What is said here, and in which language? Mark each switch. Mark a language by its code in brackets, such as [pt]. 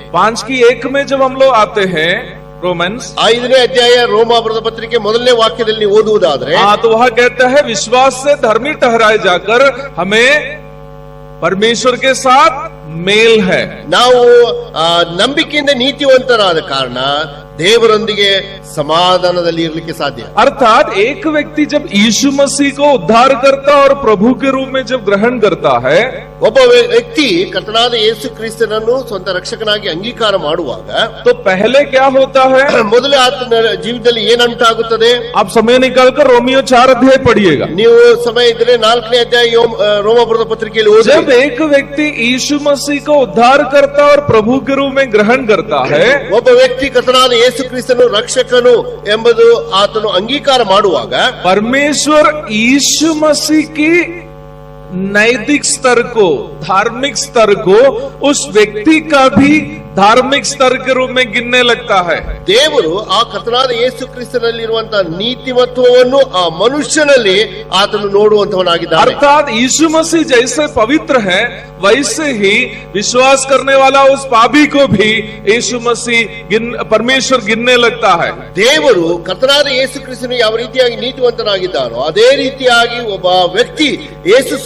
[hi] 5:1 में जब हम लोग आते हैं रोमन्स [kn] 5ನೇ ಅಧ್ಯಾಯ ರೋಮಾಪುರದ ಪತ್ರಿಕೆ 1ನೇ ವಾಕ್ಯದಲ್ಲಿ ನೀವು ಓದುವುದಾದ್ರೆ, [hi] तो वह कहता है विश्वास से धर्मी ठहराए जाकर हमें परमेश्वर के साथ मेल है. [kn] ನಾವು ನಂಬಿಕೆಯಿಂದ ನೀತಿವಂತರಾದ ಕಾರಣ ದೇವರೊಂದಿಗೆ ಸಮಾಧಾನದಲ್ಲಿ ಇರಲಿಕ್ಕೆ ಸಾಧ್ಯ. [hi] अर्थात एक व्यक्ति जब यीशु मसीह को उद्धारकर्ता और प्रभु के रूप में जब ग्रहण करता है, [kn] ಒಬ್ಬ ವ್ಯಕ್ತಿ ಕರ್ತನಾದ ಯೇಸು ಕ್ರಿಸ್ತನನ್ನು ಸ್ವಂತ ರಕ್ಷಕನಾಗಿ ಅಂಗೀಕಾರ ಮಾಡುವಾಗ [hi] तो पहले क्या होता है? [kn] ಮೊದಲೇ ಆತನ ಜೀವಿತದಲ್ಲಿ ಏನುಂಟಾಗುತ್ತದೆ? [hi] आप समय निकालकर रोमियो 4 अध्याय पढ़िएगा. [kn] ನೀವು ಸಮಯ ಇದ್ರೆ 4ನೇ ಅಧ್ಯಾಯ ರೋಮಾಪುರದ ಪತ್ರಿಕೆಯಲ್ಲಿ ಓದಿ. [hi] जब एक व्यक्ति यीशु मसीह को उद्धारकर्ता और प्रभु के रूप में ग्रहण करता है, [kn] ಒಬ್ಬ ವ್ಯಕ್ತಿ ಕರ್ತನಾದ ಯೇಸು ಕ್ರಿಸ್ತನು ರಕ್ಷಕನು ಎಂಬುದು ಆತನು ಅಂಗೀಕಾರ ಮಾಡುವಾಗ [hi] परमेश्वर यीशु मसीह की नैतिक स्तर को, धार्मिक स्तर को उस व्यक्ति का भी धार्मिक स्तर के रूप में गिनने लगता है. [kn] ದೇವರು ಆ ಕರ್ತನಾದ ಯೇಸು ಕ್ರಿಸ್ತನಲ್ಲಿರುವಂತಹ ನೀತಿಮತ್ವವನ್ನು ಆ ಮನುಷ್ಯನಲ್ಲಿ ಆತನು ನೋಡುವಂತವನಾಗಿದ್ದಾನೆ. [hi] अर्थात यीशु मसीह जैसे पवित्र है, वैसे ही विश्वास करने वाला उस पापी को भी यीशु मसीह परमेश्वर गिनने लगता है. [kn] ದೇವರು ಕರ್ತನಾದ ಯೇಸು ಕ್ರಿಸ್ತನು ಯಾವ ರೀತಿಯಾಗಿ ನೀತಿವಂತನಾಗಿದ್ದಾನೋ ಅದೇ ರೀತಿಯಾಗಿ ಒಬ್ಬ ವ್ಯಕ್ತಿ ಯೇಸು